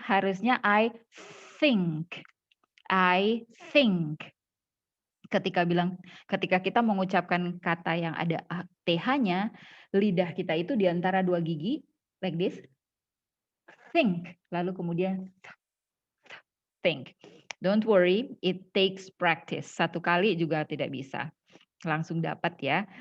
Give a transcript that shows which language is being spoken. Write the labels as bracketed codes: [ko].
[id] Harusnya [en] I think. I think. [id] Ketika kita mengucapkan kata yang ada TH-nya, lidah kita itu di antara dua gigi, [en] like this. [id] Think. Lalu kemudian think. [en] Don't worry, it takes practice. [id] Satu kali juga tidak bisa langsung dapat ya.